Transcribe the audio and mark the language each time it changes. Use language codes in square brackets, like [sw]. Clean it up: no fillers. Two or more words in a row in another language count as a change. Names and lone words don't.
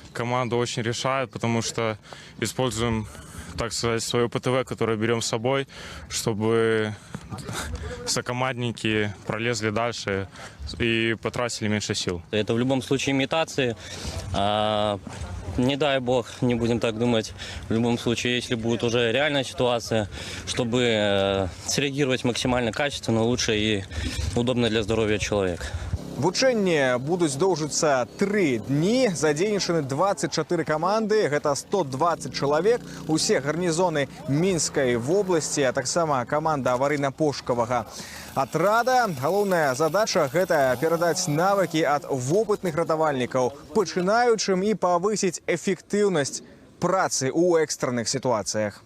[ru] Команда очень решает, потому что используем, так сказать, свое ПТВ, которое берем с собой, чтобы сокомандники пролезли дальше и потратили меньше сил. Это в любом случае имитации. Не дай бог, не будем так думать. В любом случае, если будет уже реальная ситуация, чтобы среагировать максимально качественно, лучше и удобно для здоровья человека. [be] Вучэнні будуць доўжыцца 3 дні. Задзейнічаны 24 каманды, гэта 120 чалавек. Усе гарнізоны Мінскай вобласці, а таксама каманда аварыйна-пошукавага атрада. Галоўная задача – гэта перадаць навыкі ад вопытных ратавальнікаў пачынаючым і павысіць эфектыўнасць працы ў экстранных сітуацыях.